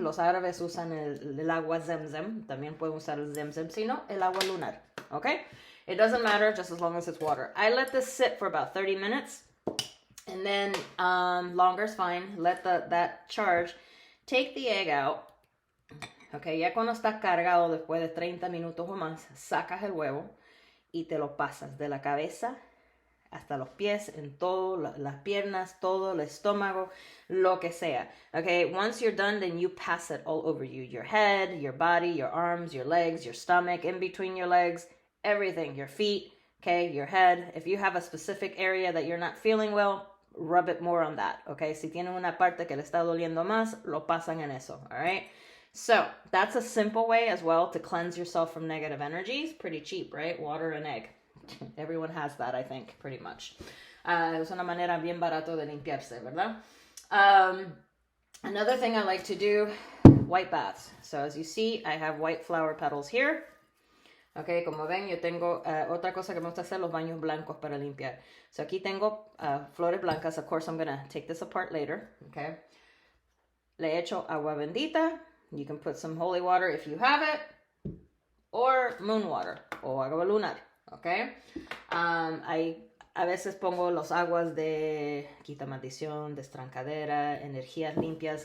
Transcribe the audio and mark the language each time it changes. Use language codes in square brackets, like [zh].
[es] Los árabes usan el agua Zemzem. También pueden usar el Zemzem, sino el agua lunar, okay? [en] It doesn't matter, just as long as it's water. I let this sit for about 30 minutes, and then longer is fine. Let that charge. Take the egg out, okay, [es] ya cuando está cargado después de 30 minutos o más, sacas el huevo y te lo pasas de la cabeza hasta los pies, en todo, las piernas, todo, el estómago, lo que sea, okay? [en] Once you're done, then you pass it all over you, your head, your body, your arms, your legs, your stomach, in between your legs, everything, your feet, okay, your head. If you have a specific area that you're not feeling well, rub it more on that, okay? [es] Si tienen una parte que le está doliendo más, lo pasan en eso, [en] all right? So, that's a simple way as well to cleanse yourself from negative energies. Pretty cheap, right? Water and egg. Everyone has that, I think, pretty much. [es] Es una manera bien barato de limpiarse, ¿verdad? [en] Another thing I like to do, white baths. So as you see, I have white flower petals here. [es] Ok, como ven, yo tengo otra cosa que me gusta hacer, los baños blancos para limpiar. So aquí tengo flores blancas. [en] Of course, I'm going to take this apart later. Okay. [es] Le echo agua bendita. [en] You can put some holy water if you have it. Or moon water. [es] O agua lunar. [en] Okay. [es] A veces pongo los aguas de quita maldición, destrancadera, energías limpias.